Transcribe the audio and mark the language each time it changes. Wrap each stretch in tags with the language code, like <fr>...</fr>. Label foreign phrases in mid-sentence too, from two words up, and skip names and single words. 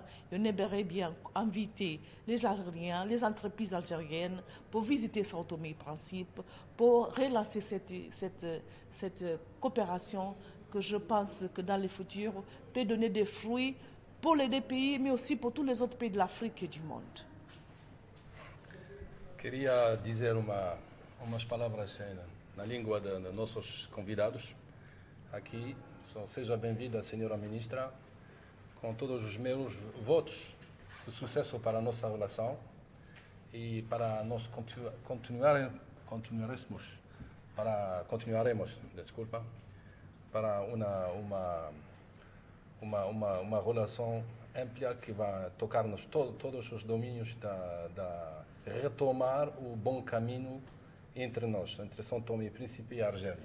<fr>Et on aimerait bien inviter les Algériens, les entreprises algériennes pour visiter São Tomé Principe, pour relancer cette coopération que je pense que dans le futur peut donner des fruits pour les deux pays, mais aussi pour tous les autres pays de l'Afrique et du monde.</fr> <pt>Queria dizer umas palavras na língua dos nossos convidados aqui. Seja bem-vinda, senhora ministra, com todos os meus votos de sucesso para a nossa relação e para nós continuaremos, desculpa, para uma relação ampla que vai tocar-nos todos os domínios da retomar o bom caminho entre nós, entre São Tomé e Príncipe e Argélia.</pt>